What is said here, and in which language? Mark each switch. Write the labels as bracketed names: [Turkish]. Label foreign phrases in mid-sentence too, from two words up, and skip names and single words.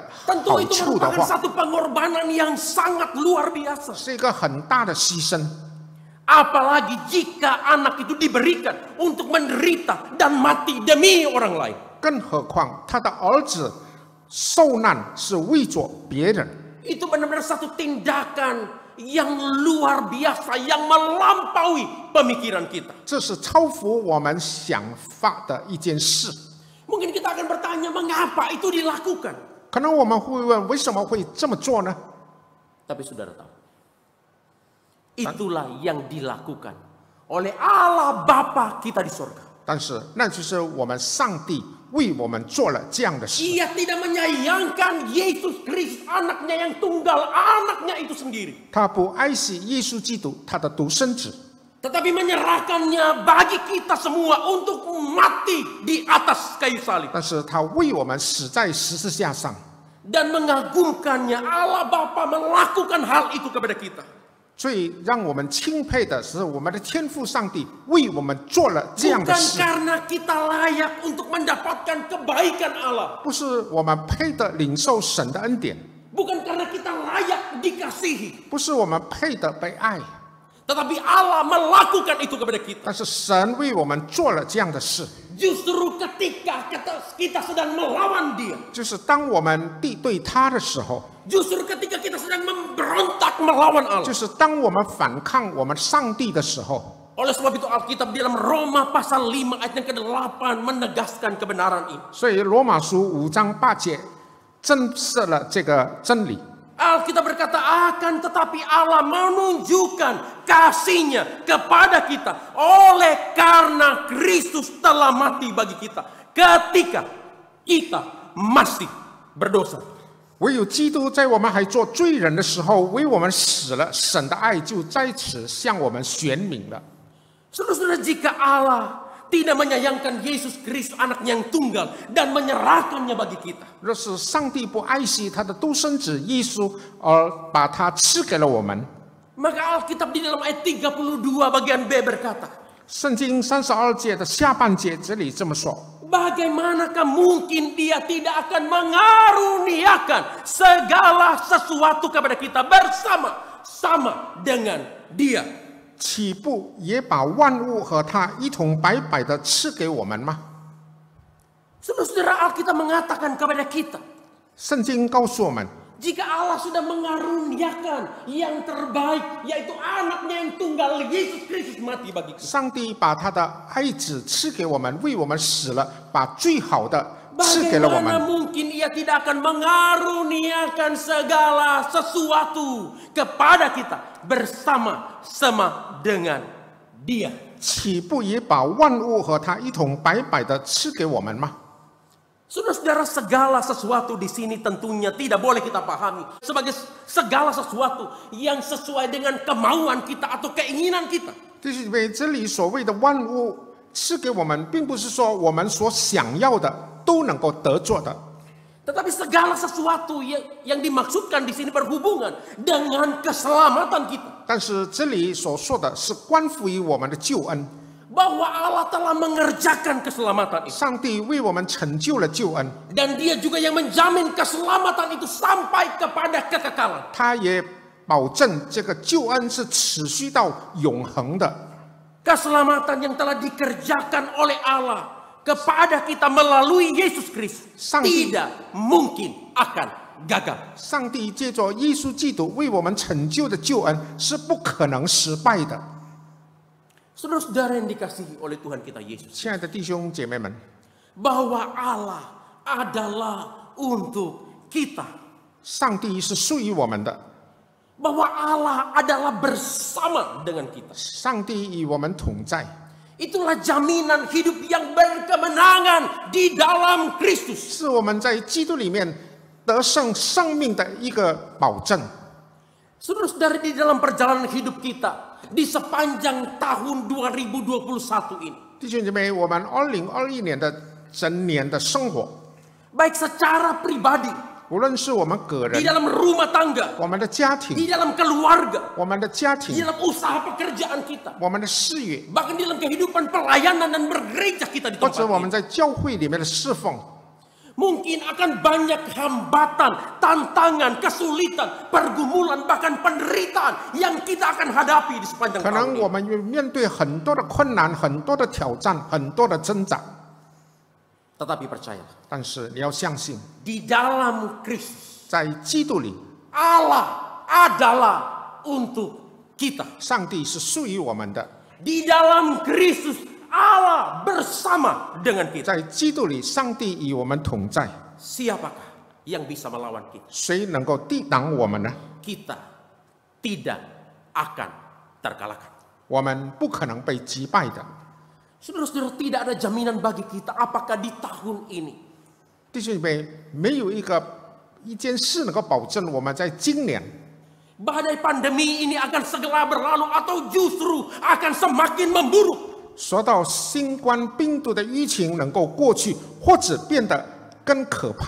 [Indonesian] Tentu [Chinese] 好 [Indonesian] itu [Chinese] 处的 [Indonesian] merupakan [Chinese] 话， [Indonesian] satu pengorbanan yang sangat luar biasa. [Chinese] 是一个很大的牺牲。 [Indonesian] Apalagi jika anak itu diberikan untuk menderita dan mati demi orang lain. [Chinese] 更何况他的儿子受难是为着别人， [Indonesian] Itu benar-benar satu tindakan yang luar biasa, yang melampaui pemikiran kita. [Chinese] 这是超乎我们想法的一件事。 [Indonesian] Mungkin kita akan bertanya, mengapa itu dilakukan? [Chinese] 可能我们会问，为什么会这么做呢？ [Indonesian] Tapi saudara tahu, itulah yang dilakukan oleh Allah Bapa kita di sorga. [Chinese] 但是那就是我们上帝为我们做了这样的事。 [Indonesian] Ia tidak menyayangkan Yesus Kristus, anaknya yang tunggal, anaknya itu sendiri. [Chinese] 他不爱惜耶稣基督，他的独生子， [Indonesian] Tetapi menyerahkannya bagi kita semua untuk mati di atas kayu salib. [Chinese] 但是他为我们死在十字架上。 [Indonesian] Dan mengagumkannya, Allah Bapa melakukan hal itu kepada kita. [Chinese] 最让我们钦佩的是，我们的天父上帝为我们做了这样的 [Indonesian] Bukan [Chinese] 事， [Indonesian] karena kita layak untuk mendapatkan kebaikan Allah. [Chinese] 不是我们配的领受神的恩典， [Indonesian] Bukan karena kita layak dikasihi. [Chinese] 不是我们配的被爱， [Indonesian] Tetapi Allah melakukan itu kepada kita. [Chinese] 但是神为我们做了这样的事。 [Indonesian] Justru ketika kita sedang melawan dia. [Chinese] 就是当我们敌对他的时候， [Indonesian] Justru ketika kita sedang memberontak melawan [Chinese] 就 [Indonesian] Allah. [Chinese] 是当我们反抗我们上帝的时候。 [Indonesian] Oleh sebab itu Alkitab di dalam Roma pasal 5 ayat yang ke-8 menegaskan kebenaran ini. [Chinese] 所以罗马书5章8节证实了这个真理。 [Indonesian] Alkitab berkata, akan tetapi Allah menunjukkan kasih-Nya kepada kita oleh karena Kristus telah mati bagi kita ketika kita masih berdosa. [Chinese] 唯有基督在我们还做罪人的时候为我们死了，神的爱就在此向我们显明了。 [Indonesian] Saudara-saudara, jika Allah tidak menyayangkan Yesus Kristus anaknya yang tunggal dan menyerahkannya bagi kita, [Chinese] 若是上帝不爱惜他的独生子耶稣，而把他赐给了我们， [Indonesian] maka Alkitab di dalam ayat 32 bagian B berkata, [Chinese] 圣经32节的下半节这里这么说： [Indonesian] bagaimanakah mungkin Dia tidak akan mengaruniakan segala sesuatu kepada kita bersama-sama dengan Dia? [Chinese] 岂不也把万物和他一同白白的赐给我们吗？ [Indonesian] Saudara-saudara, Alkitab mengatakan kepada kita, [Chinese] 圣经告诉我们， [Indonesian] jika Allah sudah mengaruniakan yang terbaik, yaitu anaknya yang tunggal, Yesus Kristus mati bagi kita. [Chinese] 上帝把他的爱子赐给我们，为我们死了，把最好的赐给了我 [Indonesian] Bagaimana [Chinese] 们。 [Indonesian] mungkin Ia tidak akan mengaruniakan segala sesuatu kepada kita bersama-sama dengan Dia? [Chinese] 岂不也把万物和他一同白白的赐给我们吗？ [Indonesian] Saudara-saudara, segala sesuatu di sini tentunya tidak boleh kita pahami sebagai segala sesuatu yang sesuai dengan kemauan kita atau keinginan kita. [Chinese] 弟兄姐妹，这里所谓的万物赐给我们，并不是说我们所想要的都能够得着的， [Indonesian] Tetapi segala sesuatu yang dimaksudkan di sini berhubungan dengan keselamatan kita. [Chinese] 但是这里所说的是关乎于我们的救恩。 [Indonesian] Bahwa Allah telah mengerjakan keselamatan itu. [Chinese] 上帝为我们成就了救恩， [Indonesian] Dan Dia juga yang menjamin keselamatan itu sampai kepada kekekalan. [Chinese] 他也保证这个救恩是持续到永恒的。 [Indonesian] Keselamatan yang telah dikerjakan oleh Allah kepada kita melalui Yesus Kristus tidak mungkin akan gagal. [Chinese] 上帝借着耶稣基督为我们成就的救恩是不可能失败的。 [Indonesian] Saudara-saudara yang dikasihi oleh Tuhan kita Yesus, [Chinese] 亲爱的弟兄姐妹们， [Indonesian] bahwa Allah adalah untuk kita, [Chinese] 上帝是属于我们的， [Indonesian] bahwa Allah adalah bersama dengan kita. [Chinese] 上帝与我们同在， [Indonesian] Itulah jaminan hidup yang berkemenangan di dalam Kristus. [Chinese] 是我们在基督里面得胜生命的一个保证。 [Indonesian] Saudara-saudara, di dalam perjalanan hidup kita di sepanjang tahun 2021 ini, [Chinese] 弟兄姐妹，我们2021年的整年的生活， [Indonesian] baik secara pribadi, [Chinese] 无论是我们个 [Indonesian] di [Chinese] 人、 [Indonesian] dalam rumah tangga, [Chinese] 我们的家 [Indonesian] di [Chinese] 庭、 [Indonesian] dalam keluarga, [Chinese] 我们的家 [Indonesian] di [Chinese] 庭、 [Indonesian] dalam usaha pekerjaan kita, [Chinese] 我们的事业， [Indonesian] bahkan di dalam kehidupan pelayanan dan bergereja kita di [Chinese] 或 [Indonesian] tempat [Chinese] 者我们 [Indonesian] ini, [Chinese] 在教会里面的侍奉， [Indonesian] Mungkin akan banyak hambatan, tantangan, kesulitan, pergumulan, bahkan penderitaan yang kita akan hadapi di sepanjang [Chinese] 可 [Indonesian] tahun [Chinese] 能 [Indonesian] ini. [Chinese] 我们面对很多的困难、很多的挑战、很多的挣扎， [Indonesian] Tetapi percayalah, [Chinese] 但是你要相信， [Indonesian] di dalam Kristus [Chinese] 在基督里， [Indonesian] Allah adalah untuk kita. [Chinese] 上帝是属于我们的， [Indonesian] Di dalam Kristus Allah bersama dengan kita. [Chinese] 在基督里，上帝与我们同在。 [Indonesian] Siapakah yang bisa melawan kita? [Chinese] 谁能够抵挡我们呢？ [Indonesian] Kita tidak akan terkalahkan. [Chinese] 我们不可能被击败的。 [Indonesian] Saudara-saudara, tidak ada jaminan bagi kita apakah di tahun ini [Chinese] 弟兄姐妹，没有一件事能够保证我们在今年 [Indonesian] badai pandemi ini akan segera berlalu atau justru akan semakin memburuk. [Chinese] 说到新冠病毒的疫情能够过去，或者变得更可怕，